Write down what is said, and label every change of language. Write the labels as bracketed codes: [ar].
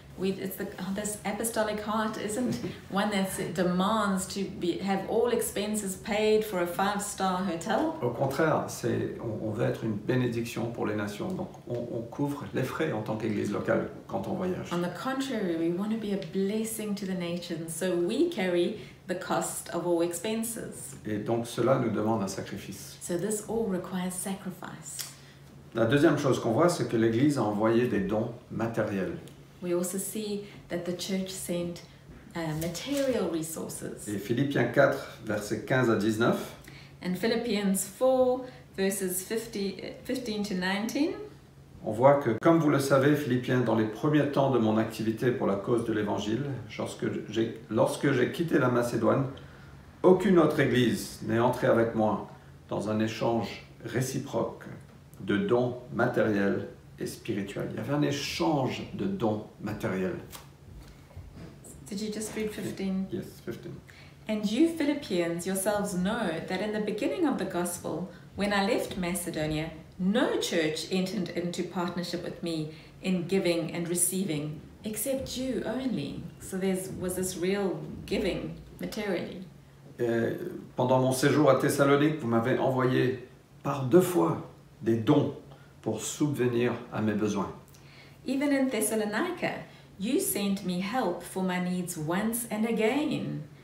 [en] This apostolic heart isn't one that demands to have all expenses paid for a 5-star hotel. [fr] Au contraire, on veut être une bénédiction pour les nations. Donc on couvre les frais en tant qu'église locale quand on voyage. [en] On the contrary, we want to be a blessing to the nations, so we carry the cost of all expenses. [fr] Et donc cela nous demande un sacrifice. [en] So this all requires sacrifice. [fr] La deuxième chose qu'on voit, c'est que l'Église a envoyé des dons matériels. [en] We also see that the church sent material resources. [fr] Et Philippiens 4, versets 15 à 19, [en] And Philippians 4, verses 15 to 19, [fr] on voit que, comme vous le savez, Philippiens, dans les premiers temps de mon activité pour la cause de l'Évangile, lorsque j'ai quitté la Macédoine, aucune autre Église n'est entrée avec moi dans un échange réciproque de dons matériels et spirituels. Il y avait un échange de dons matériels. [en] did you just read 15? Yes, 15. And you Philippians yourselves know that in the beginning of the gospel, when I left Macedonia, no church entered into partnership with me in giving and receiving, except you only. So there was this real giving materially. [fr] Et pendant mon séjour à Thessalonique, vous m'avez envoyé par 2 fois des dons pour subvenir à mes besoins. [en] Even in Thessalonica, you sent me help for my needs once and again.